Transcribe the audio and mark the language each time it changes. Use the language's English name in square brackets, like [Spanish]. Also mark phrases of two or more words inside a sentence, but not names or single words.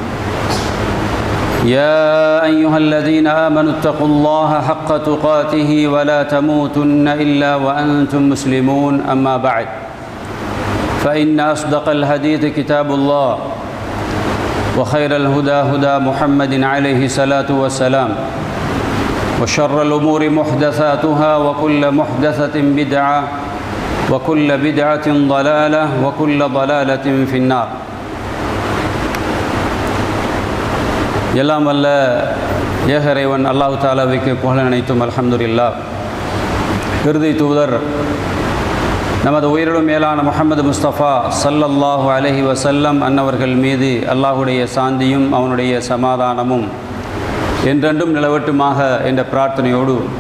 [Arabic] يا أيها الذين آمنوا اتقوا الله حق تقاته ولا تموتن إلا وأنتم مسلمون أما بعد فإن أصدق الحديث كتاب الله وخير الهدى هدى محمد عليه الصلاة والسلام وشر الأمور محدثاتها وكل محدثة بدعة وكل بدعة ضلالة وكل ضلالة في النار. [Tamil] எல்லாம் வல்ல ஏக இறைவன் அல்லாஹ் தஆலாவுக்கு புகழ் அனைத்தும் அல்ஹம்துலில்லாஹ். இறுதி தூதர் நமது உயிரிலும் மேலான முஹம்மது முஸ்தபா [Arabic] صلى الله عليه وسلم [Tamil] அன்னவர்கள் மீது அல்லாஹுடைய சாந்தியும் அவனுடைய சமாதானமும் என்றென்றும் நிலவட்டுமாக என்ற பிரார்த்தனையோடு,